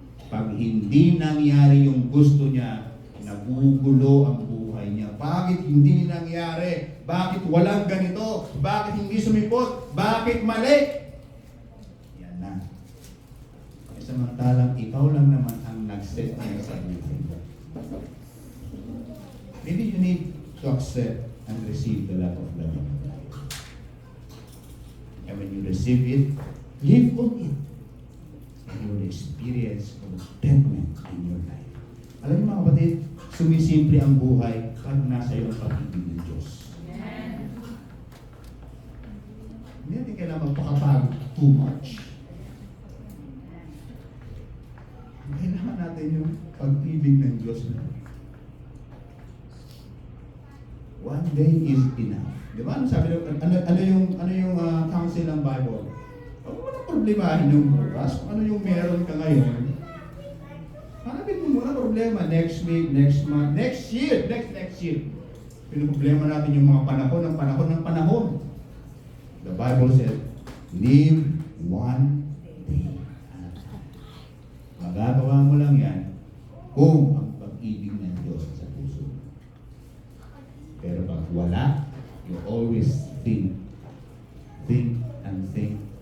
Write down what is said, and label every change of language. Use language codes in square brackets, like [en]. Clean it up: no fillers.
[tl] Pag hindi nangyari yung gusto niya, nagugulo ang buhay niya. Bakit hindi nangyari? Bakit walang ganito? Bakit hindi sumipot? Bakit mali? Yan na. samantalang ikaw lang naman ang nag-set niya sa buhay. [en] Maybe you need to accept and receive the love of God. And when you receive it, live on it. And you will experience contentment in your life. [tl] Alam niyo mga kapatid, sumisimple ang buhay pag nasa iyo ang pag-ibig ng Diyos. Hindi natin kailangan magpakapagod too much. Kailangan natin yung pag-ibig ng Diyos na [en] one day is enough. [tl] Di ba? Ano sabi ano yung counsel ng Bible? Huwag mo na problemahin yung bukas. Ano yung meron ka ngayon? Hanapin mo muna problema [en] next week, next month, next year. [tl] Pinoproblema natin yung mga panahon. [en] The Bible said, live one day at a time. [tl] Magagawa mo lang yan kung ang pag-ibig ng Diyos sa puso. Pero pag wala, [en] you always think and think.